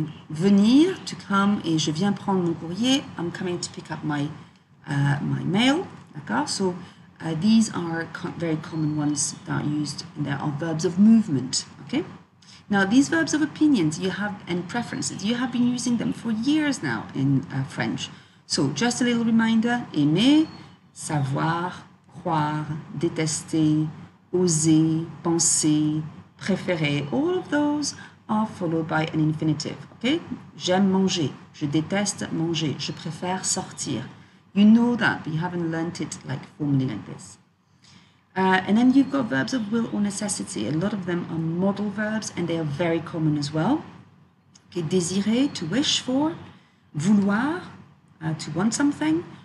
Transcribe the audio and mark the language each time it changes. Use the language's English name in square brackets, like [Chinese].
[French] Venir, [English] to come, [French] et je viens prendre mon courrier. [English] I'm coming to pick up my mail. [French] D'accord. [English] So these are very common ones that are used, and there are verbs of movement. Okay. Now, these verbs of opinions and preferences, you have been using them for years now in French. So, just a little reminder, aimer, savoir, croire, détester, oser, penser, préférer, all of those are followed by an infinitive, okay? [French] J'aime manger, je déteste manger, je préfère sortir. [English] You know that, but you haven't learnt it formally like this. And then you've got verbs of will or necessity. A lot of them are modal verbs and they are very common as well. Okay, désirer, to wish for. Vouloir, to want something.